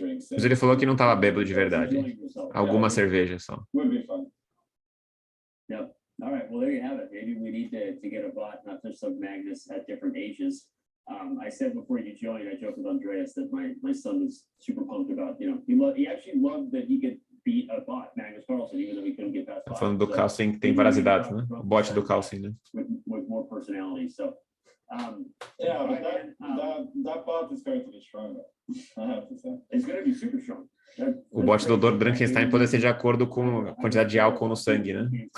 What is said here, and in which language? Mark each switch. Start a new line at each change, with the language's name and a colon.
Portuguese: Mas ele falou que não estava bêbado de verdade. Alguma cerveja só.
English: Yep. All right. Well, there you have it. Maybe we need to get a bot, not just some Magnus at different ages. I said before you joined, I joked with Andreas that my son was super pumped about, he actually loved that he could beat a bot, Magnus Carlsen, even though he couldn't get past.
Portuguese: Tá falando do Carlsen que tem várias idades, né? O bot do Carlsen, né?
English: With more personality. So, yeah, but that bot is going to be stronger. I have to say. It's going to be super strong.
Portuguese: O bot do Dr. Drunkenstein pode ser de acordo com a quantidade de álcool no sangue, né?